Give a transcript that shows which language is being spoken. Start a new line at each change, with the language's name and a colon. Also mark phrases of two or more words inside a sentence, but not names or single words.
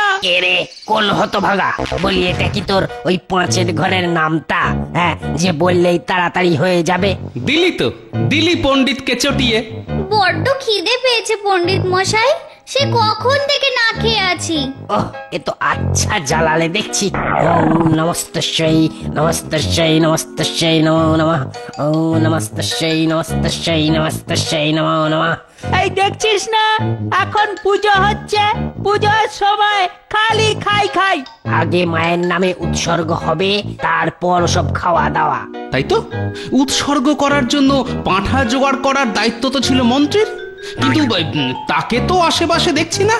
Bangla: এরে কোন হতভাগা, বলি এটা কি তোর ওই পাঁচের ঘরের নামটা? হ্যাঁ, যে বললেই তাড়াতাড়ি হয়ে যাবে। দিলি পণ্ডিতকে চটিয়ে। বড্ড খিদে পেয়েছে পণ্ডিত মশাই, সে কখন থেকে না খেয়ে আছি। ওহ, এ তো আচ্ছা জ্বালালে দেখছি।
Sanskrit: ওম নমস্তস্যৈ নমস্তস্যৈ নমস্তস্যৈ নমো নমঃ। ওম নমস্তস্যৈ নমস্তস্যৈ নমস্তস্যৈ নমো নমঃ।
Bangla: এই দেখছিস না, এখন পুজো হচ্ছে, পুজোর সময় খালি খাই। আগে মায়ের নামে উৎসর্গ হবে, তারপর সব খাওয়া দাওয়া। তাই তো, উৎসর্গ করার জন্য পাঁঠা জোগাড় করার দায়িত্ব তো ছিল মন্ত্রীর, কিন্তু তাকে তো আশেপাশে দেখছি না।